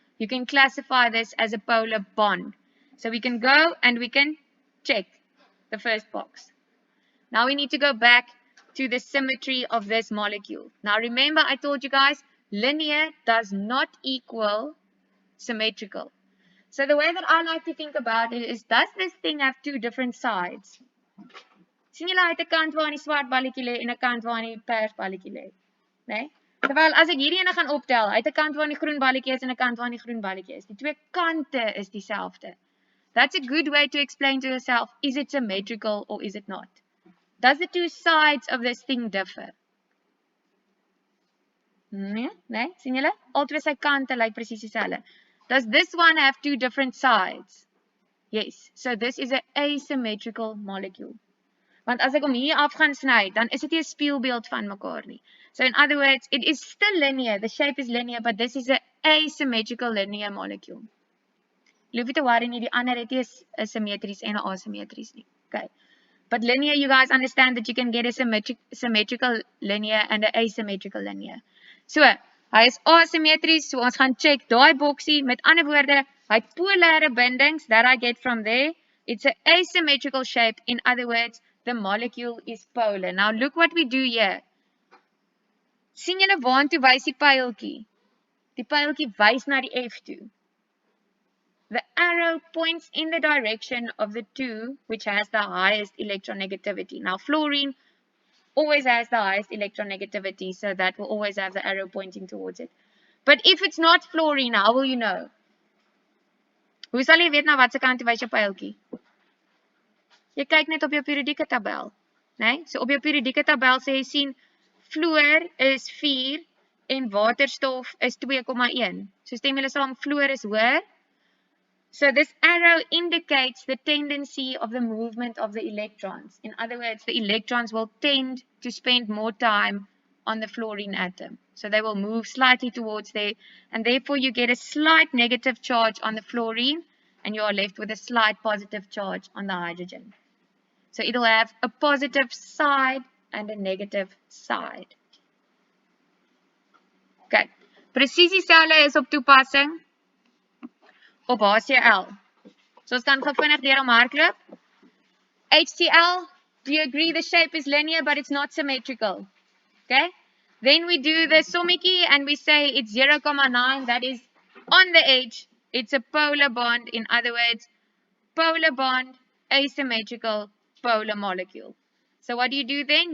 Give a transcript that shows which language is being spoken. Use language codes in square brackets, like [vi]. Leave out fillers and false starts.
[en] You can classify this as a polar bond. So we can go and we can check the first box. Now we need to go back to the symmetry of this molecule. Now remember I told you guys, linear does not equal symmetrical. So the way that I like to think about it is, does this thing have two different sides? [af] Sien julle uit 'n kant waar die swart balletjie lê en 'n kant waar die pers balletjie lê, né? Terwyl as ek hierdie ene gaan optel, uit 'n kant waar die groen balletjie is en 'n kant waar die groen balletjie is, die twee kante is dieselfde. [en] That's a good way to explain to yourself, is it symmetrical or is it not? Does the two sides of this thing differ? [af] Nee, sien julle? Albei sy kante lyk presies dieselfde. [en] Does this one have two different sides? Yes. So this is an asymmetrical molecule. [af] Want as ek hom hier af gaan sny, dan is dit nie 'n spieelbeeld van mekaar nie. [en] So in other words, it is still linear. The shape is linear, but this is an asymmetrical linear molecule. [af] Jy hoef nie te worry nie, die ander het nie 'n symmetries en 'n asymmetries nie. [en] Okay. But linear, you guys understand that you can get a symmetrical linear and an asymmetrical linear. [af] So, hy is asymmetries, so ons gaan check daai boksie. Met ander woorde, hy het polare bindings [en] that I get from there. It's an asymmetrical shape. In other words, the molecule is polar. Now look what we do here. [af] Sien julle waantoe wys die pyltjie? Die pyltjie wys na die F toe. [en] The arrow points in the direction of the two which has the highest electronegativity. Now fluorine always has the highest electronegativity, so that will always have the arrow pointing towards it. But if it's not fluorine, how will you know? [af] Hoe sal jy weet na watse kant wys jou pyltjie? Jy kyk net op jou periodieke tabel, né? So op jou periodieke tabel sê jy sien fluor is 4 en waterstof is 2,1. So stem julle saam, fluor is hoër. [en] So this arrow indicates the tendency of the movement of the electrons. In other words, the electrons will tend to spend more time on the fluorine atom. So they will move slightly towards there, and therefore you get a slight negative charge on the fluorine, and you are left with a slight positive charge on the hydrogen. So it will have a positive side and a negative side. [af] Okay, presies dieselfde is op toepassing op HCl. So ons kan gou vinnig deur hom hardloop. [en] HCl, do you agree the shape is linear but it's not symmetrical? Okay? Then we do the sommetjie and we say it's 0,9. That is on the edge. It's a polar bond. In other words, polar bond, asymmetrical, polar molecule. So what do you do then?